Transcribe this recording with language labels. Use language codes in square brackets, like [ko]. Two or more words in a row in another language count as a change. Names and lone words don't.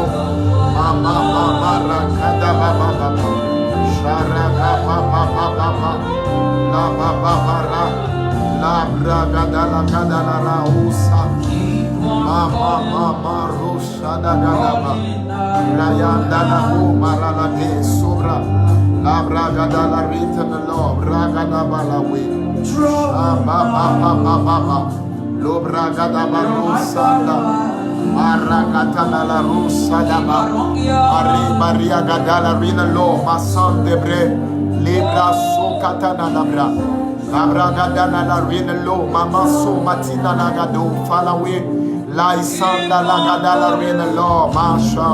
[en] Mama mama ragada baba baba. Sharaga baba baba baba. La baba bara. La ragada la gada la usa. Mama mama rusha da gada baba. Rayanda la hu marala de sobra. La ragada la written law. Ragada bala we. Lo bragada barusanda marakatana la rusada Mari Maria gadala rina lo masan debre libra so katana labra la bragadana la rina lo mama so matina la gado falawe la isanda la gadala rina lo masha.